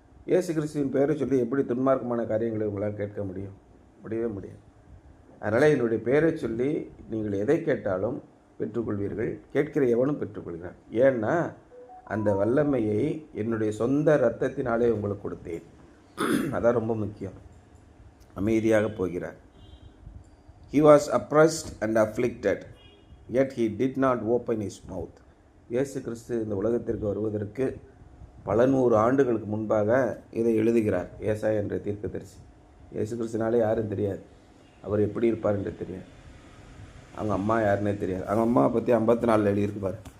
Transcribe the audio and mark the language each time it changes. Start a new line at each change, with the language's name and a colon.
Tamil: இயேசு கிறிஸ்துவின் பெயரை சொல்லி எப்படி துன்மார்க்கமான காரியங்களை உங்களால் கேட்க முடியும்? முடியவே முடியாது. அதனால் என்னுடைய பெயரை சொல்லி நீங்கள் எதை கேட்டாலும் பெற்றுக்கொள்வீர்கள். கேட்கிற எவனும் பெற்றுக்கொள்கிறான். ஏன்னா அந்த வல்லமையை என்னுடைய சொந்த இரத்தத்தினாலே உங்களுக்கு கொடுத்தேன். அதான் ரொம்ப முக்கியம். அமைதியாக போகிறார்.
English: He was oppressed and afflicted, yet he did not open his mouth.
Tamil: இயேசு கிறிஸ்து இந்த உலகத்திற்கு வருவதற்கு பல 100 ஆண்டுகளுக்கு முன்பாக இதை எழுதுகிறார் ஏசாயா என்ற தீர்க்கதரிசி. இயேசு கிறிஸ்துனாலே யாரும் தெரியாது. அவர் எப்படி இருப்பார் என்று தெரியாது. அவங்க அம்மா யாருன்னே தெரியாது. அவங்க அம்மாவை பற்றி 54 எழுதியிருப்பார்.